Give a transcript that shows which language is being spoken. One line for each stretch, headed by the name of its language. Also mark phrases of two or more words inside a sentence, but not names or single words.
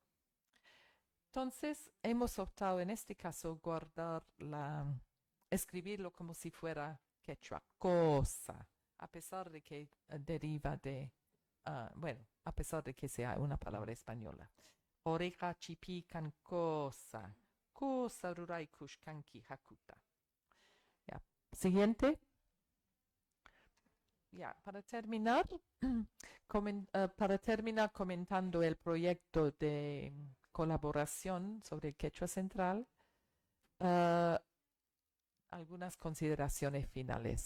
Spanish: Entonces, hemos optado en este caso escribirlo como si fuera quechua, cosa, a pesar de que deriva de, a pesar de que sea una palabra española.
Quechua: Oreja chipi kan cosa, cosa rurai kushkanki hakuta.
Spanish: Ya. Siguiente. Ya, para terminar comentando el proyecto de colaboración sobre el quechua central, algunas consideraciones finales.